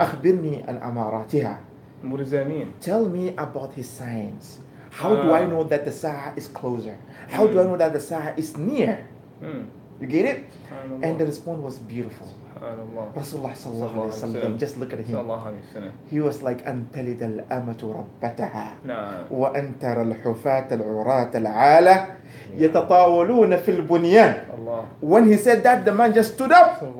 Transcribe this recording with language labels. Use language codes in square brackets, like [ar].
[ar] أخبرني عن أماراتها. [en] What does that mean? Tell me about his signs. How do I know that the Sa'ah is closer? How do I know that the Sa'ah is near? You get it? And the response was beautiful. Rasulullah sallallahu alaihi wasallam, just look at him. He was like, [ar] أنتلد الأمة ربتها وأنتر الحفاة العراة العالة يتطاولون في البنيان. [en] When he said that, the man just stood up.